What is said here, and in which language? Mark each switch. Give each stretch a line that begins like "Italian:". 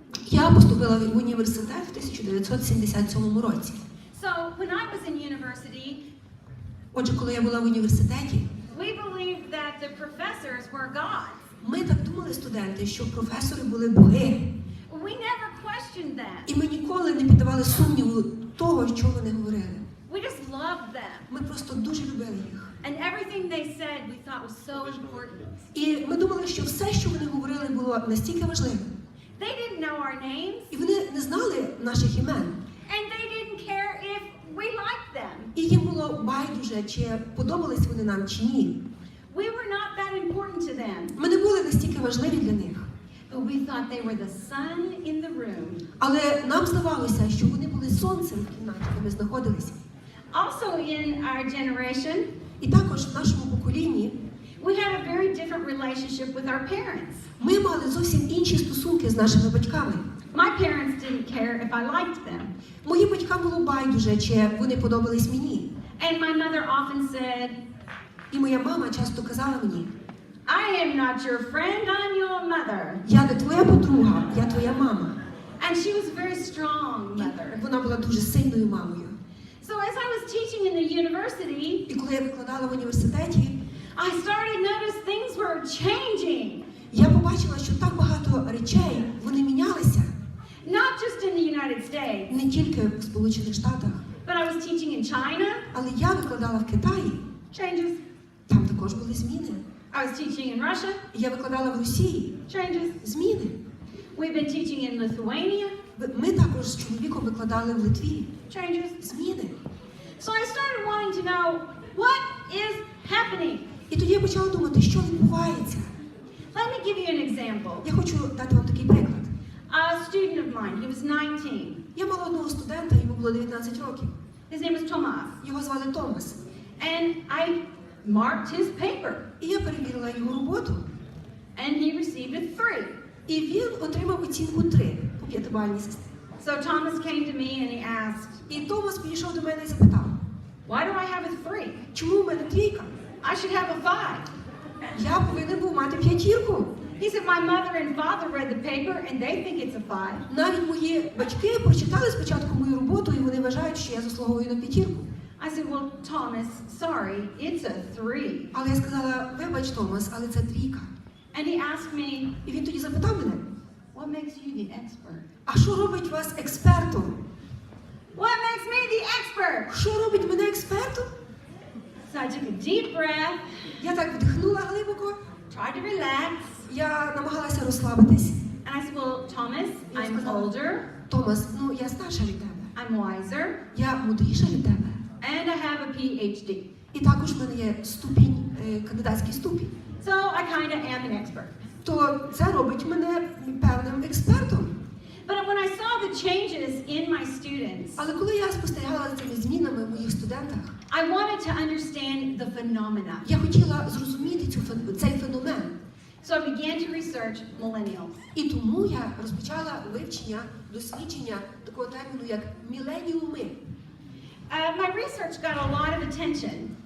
Ukrainian: Я поступила в університет в 1977 році.
English: So when I was in university,
Ukrainian: Отже, коли я була в університеті,
English: we believed that the professors were gods.
Ukrainian: ми так думали, студенти, що професори були боги.
English: We never questioned them.
Ukrainian: І ми ніколи не піддавали сумніву того, що вони говорили.
English: We just loved them.
Ukrainian: Ми просто дуже любили їх.
English: And everything they said we thought was so important.
Ukrainian: І ми думали, що все, що вони говорили, було настільки важливим.
English: They didn't know our names,
Ukrainian: І вони не знали наших імен.
English: and they didn't care if we liked them.
Ukrainian: І їм було байдуже, чи подобались вони нам, чи ні.
English: We were not that important to them,
Ukrainian: Ми не були настільки важливі для них.
English: but we thought they were the sun in the room.
Ukrainian: Але нам здавалося, що вони були сонцем в кімнаті, де ми знаходилися.
English: Also in our generation,
Ukrainian: І також в нашому поколінні
English: we had a very different relationship with our parents.
Ukrainian: ми мали зовсім інші стосунки з нашими батьками.
English: My parents didn't care if I liked them.
Ukrainian: Моїм батькам було байдуже, чи вони подобались мені.
English: And my mother often said,
Ukrainian: І моя мама часто казала мені:
English: I am not your friend, I'm your mother.
Ukrainian: я не твоя подруга, я твоя мама.
English: And she was a very strong mother.
Ukrainian: Вона була дуже сильною мамою.
English: So as I was teaching in the university,
Ukrainian: І коли я викладала в університеті,
English: I started to notice things were changing.
Ukrainian: я побачила, що так багато речей, вони мінялися.
English: Not just in the United States,
Ukrainian: Не тільки в Сполучених Штатах,
English: but I was teaching in China.
Ukrainian: але я викладала в Китаї.
English: Changes.
Ukrainian: Там також були зміни.
English: I was teaching in Russia.
Ukrainian: Я викладала в Росії.
English: Changes.
Ukrainian: Зміни.
English: We've been teaching in Lithuania.
Ukrainian: Ми також з чоловіком викладали в Литві.
English: Changes.
Ukrainian: Зміни.
English: So I started wanting to know what is happening.
Ukrainian: І тоді я почала думати, що відбувається.
English: Let me give you an example.
Ukrainian: Я хочу дати вам такий приклад.
English: A student of mine, he was 19.
Ukrainian: Я мала одного студента, йому було 19 років.
English: His name was Tomas.
Ukrainian: Його звали Томас.
English: And I marked his paper.
Ukrainian: І я перевірила його роботу.
English: And he received a 3.
Ukrainian: І він отримав оцінку 3 по п'ятибальній системі.
English: So Thomas came to me and he asked,
Ukrainian: І Томас підійшов до мене і запитав:
English: why do I have a 3?
Ukrainian: чому в мене трійка?
English: I should have a 5.
Ukrainian: Я повинен був мати п'ятірку.
English: He said, my mother and father read the paper and they think it's a 5.
Ukrainian: Навіть мої батьки прочитали спочатку мою роботу, і вони вважають, що я заслуговую на п'ятірку.
English: I said, well, Thomas, sorry, it's a 3.
Ukrainian: Але я сказала: вибач, Томас, але це трійка.
English: And he asked me,
Ukrainian: І він тоді запитав мене:
English: what makes you the expert?
Ukrainian: а що робить вас експертом?
English: What makes me the expert?
Ukrainian: Що робить мене експертом?
English: So I took a deep breath,
Ukrainian: Я так вдихнула глибоко,
English: tried to relax,
Ukrainian: я намагалася розслабитись.
English: and I said, well, Thomas, I'm older,
Ukrainian: Томас, ну я старша від тебе,
English: I'm wiser,
Ukrainian: я мудріша від тебе.
English: and I have a PhD.
Ukrainian: І також в мене є ступінь, кандидатський ступінь.
English: So I kind of am an expert.
Ukrainian: То це робить мене певним експертом.
English: But when I saw the changes in my students,
Ukrainian: Але коли я спостерігала за цими змінами в моїх студентах,
English: I wanted to understand the phenomena.
Ukrainian: я хотіла зрозуміти цей феномен.
English: So I began to research millennials.
Ukrainian: І тому я розпочала вивчення, дослідження такого терміну, як міленіуми.
English: My research got a lot of attention.